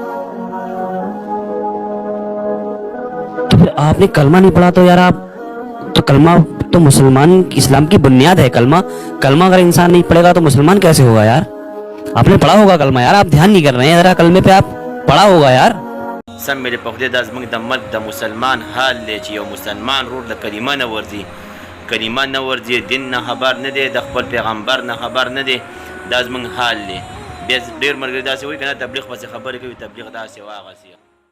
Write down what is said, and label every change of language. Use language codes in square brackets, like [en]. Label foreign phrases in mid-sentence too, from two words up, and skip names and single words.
[ur] تو پھر آپ نے کلمہ نہیں پڑھا تو یار آپ تو کلمہ تو مسلمان اسلام کی بنیاد ہے. کلمہ اگر انسان نہیں پڑھے گا تو مسلمان کیسے ہوگا یار؟ آپ نے پڑھا ہوگا کلمہ یار، آپ دھیان نہیں کر رہے ہیں ذرا کلمے پہ. آپ پڑھا ہوگا یار. [ps] سم مې دی په خدای دا زموږ د ملک د مسلمان حال دی چې یو مسلمان رور د کلمه نه ورځي، کلمه نه ورځي، دین نه خبر نه دی، د خپل پیغمبر نه خبر نه دی، دا زموږ حال دی. بیا ډېر ملګري داسې وایي که نه تبلیغ پسې خبرې کوي، تبلیغ داسې او هغسې.